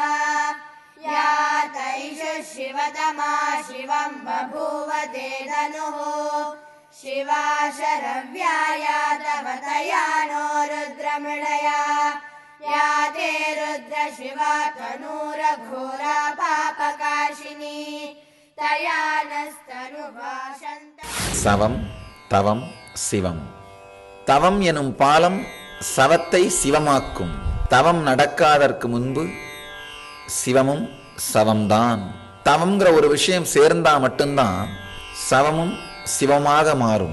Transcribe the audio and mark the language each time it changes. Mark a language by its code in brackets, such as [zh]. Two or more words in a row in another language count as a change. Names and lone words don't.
[sa] या तैषु शिवतमा शिवं बभूव ते धनुः शिवा शरव्याया तव तया नो रुद्रमृडया। या ते रुद्र शिवा तनूरघोरा पापकाशिनी तया नस्तनुभाषन्त। [ta] சவம் தவம் சிவம். தவம் எனும் பாலம் சவத்தை சிவமாக்கும். தவம் நடக்காதற்கு முன்பு சிவமும் சவம்தான். தவம்ங்கிற ஒரு விஷயம் சேர்ந்தா மட்டும்தான் சவமும் சிவமாக மாறும்.